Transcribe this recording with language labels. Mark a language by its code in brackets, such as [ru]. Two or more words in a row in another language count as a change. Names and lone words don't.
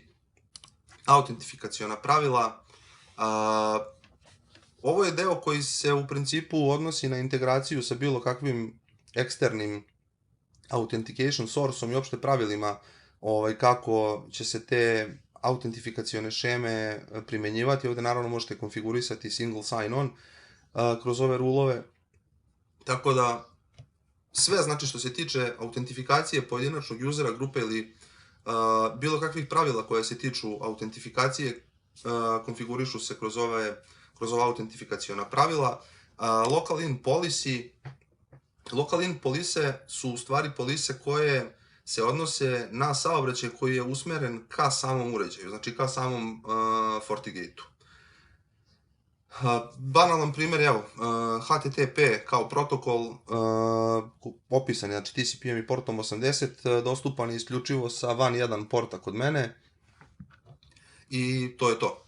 [bs] Autentifikaciona pravila. Ovo je deo koji se u principu odnosi na integraciju sa bilo kakvim eksternim [en] authentication source-om [bs] i opšte pravilima kako će se te autentifikacione šeme primjenjivati. Ovdje naravno možete konfigurisati [en] single sign-on [bs] kroz ove rulove. Tako da sve, znači što se tiče autentifikacije pojedinačnog usera, grupe ili bilo kakvih pravila koje se tiču autentifikacije, konfigurišu se kroz ova autentifikaciona pravila. [en] Local in policy. Local in [bs] polise su u stvari polise koje se odnose na saobraćaj koji je usmeren ka samom uređaju, znači ka samom FortiGate-u. Banalan primjer, evo, HTTP kao protokol opisan, znači TCP-om i portom 80, dostupan je isključivo sa van 1 porta kod mene i to je to.